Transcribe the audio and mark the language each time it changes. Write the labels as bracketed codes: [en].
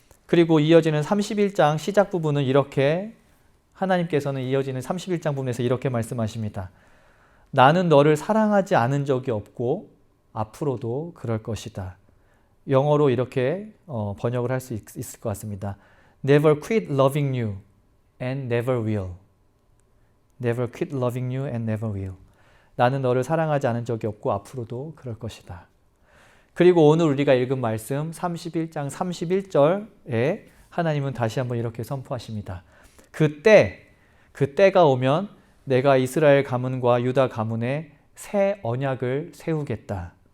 [ko] 그리고 이어지는 31장 시작 부분은 이렇게 하나님께서는 이어지는 31장 부분에서 이렇게 말씀하십니다. 나는 너를 사랑하지 않은 적이 없고 앞으로도 그럴 것이다. 영어로 이렇게 번역을 할 수 있을 것 같습니다. [en] Never quit loving you and never will. Never quit loving you and never will. [ko] 나는 너를 사랑하지 않은 적이 없고 앞으로도 그럴 것이다. 그리고 오늘 우리가 읽은 말씀 31장 31절에 하나님은 다시 한번 이렇게 선포하십니다. 그때가 오면 내가 이스라엘 가문과 유다 가문에 새 언약을 세우겠다.